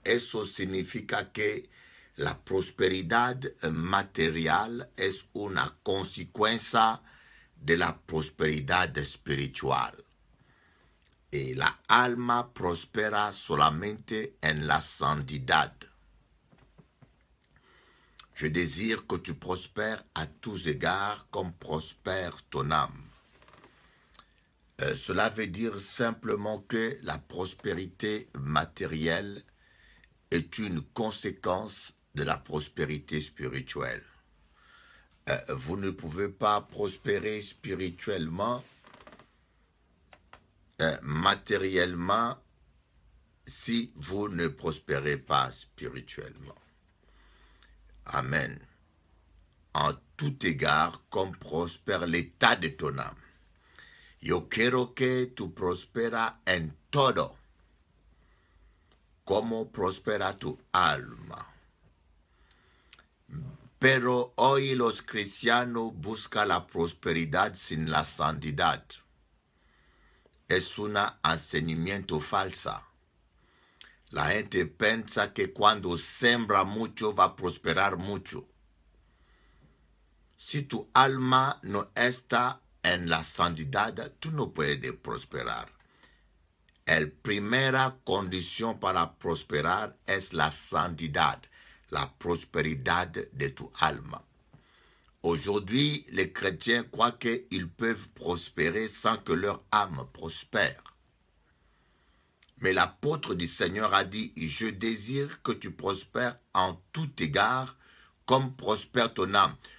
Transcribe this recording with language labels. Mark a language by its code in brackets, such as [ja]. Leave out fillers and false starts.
[es] Eso significa que la prosperidad material es una consecuencia de la prosperidad espiritual. Y la alma prospera solamente en la santidad. [fr] Je désire que tu prospères à tous égards comme prospère ton âme. Cela veut dire simplement que la prospérité matérielle est une conséquence de la prospérité spirituelle. Vous ne pouvez pas prospérer spirituellement, matériellement, si vous ne prospérez pas spirituellement. Amen. En tout égard, comme prospère l'état de ton âme. [es] Yo quiero que tú prosperas en todo, como prospera tu alma. Pero hoy los cristianos buscan la prosperidad sin la santidad. Es un enseñamiento falsa. La gente piensa que cuando sembra mucho va a prosperar mucho. Si tu alma no está en la santidad, tú no puedes prosperar. La primera condición para prosperar es la santidad, la prosperidad de tu alma. [fr] Aujourd'hui, les chrétiens croient qu'ils peuvent prospérer sans que leur âme prospère. Mais l'apôtre du Seigneur a dit, je désire que tu prospères en tout égard comme prospère ton âme.